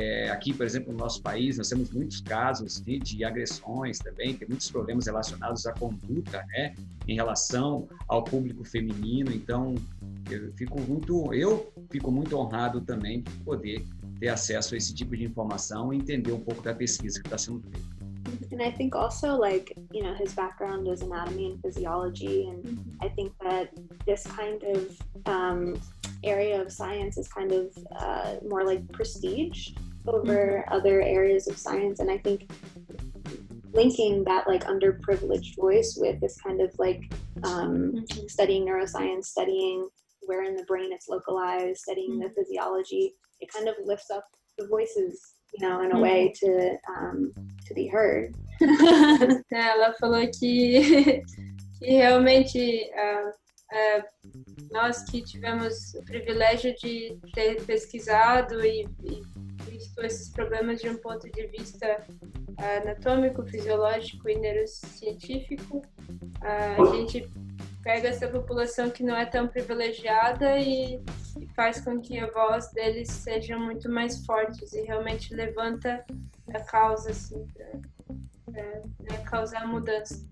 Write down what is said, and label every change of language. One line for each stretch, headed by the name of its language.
Portuguese: Aqui, por exemplo, no nosso país, nós temos muitos casos de agressões também, tem muitos problemas relacionados à conduta, né, em relação ao público feminino. Então, eu fico muito honrado também de poder ter acesso a esse tipo de informação e entender um pouco da pesquisa que está sendo feita.
English: And I think also, like, you know, his background is anatomy and physiology, and I think that this kind of area of science is kind of more like prestige over other areas of science. And I think linking that like underprivileged voice with this kind of like studying neuroscience, studying where in the brain it's localized, studying the physiology, it kind of lifts up the voices, you know, in a way to be heard.
Portuguese: Ela falou que realmente nós que tivemos o privilégio de ter pesquisado e visto esses problemas de um ponto de vista anatômico, fisiológico e neurocientífico, a gente pega essa população que não é tão privilegiada e faz com que a voz deles sejam muito mais fortes e realmente levanta a causa, assim, para causar mudança.